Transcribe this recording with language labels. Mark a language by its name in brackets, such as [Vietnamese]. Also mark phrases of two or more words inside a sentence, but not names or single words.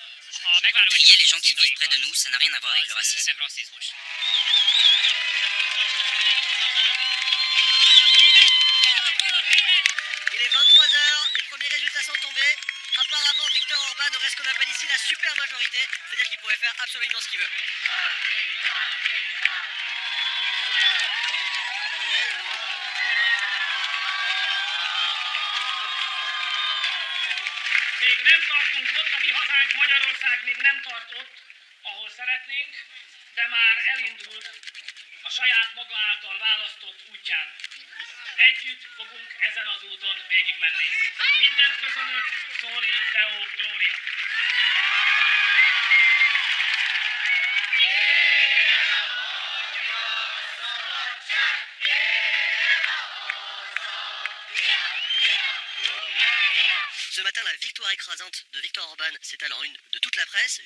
[French] Trier les gens qui vivent près de nous, ça n'a rien à voir avec le racisme. Il est 23h, les premiers résultats sont tombés. Apparemment, Viktor Orban aurait ce qu'on appelle ici la super majorité, c'est-à-dire qu'il pourrait faire absolument ce qu'il veut. [Hungarian] Még nem tartunk ott, a mi hazánk Magyarország még nem tart ott, ahol szeretnénk, de már elindult a saját maga által választott útján. Együtt fogunk ezen az úton végigmenni. Mindent köszönök, [Latin] Soli Deo Gloria! [French] Ce matin, la victoire écrasante de Viktor Orban s'étale en une de toute la presse.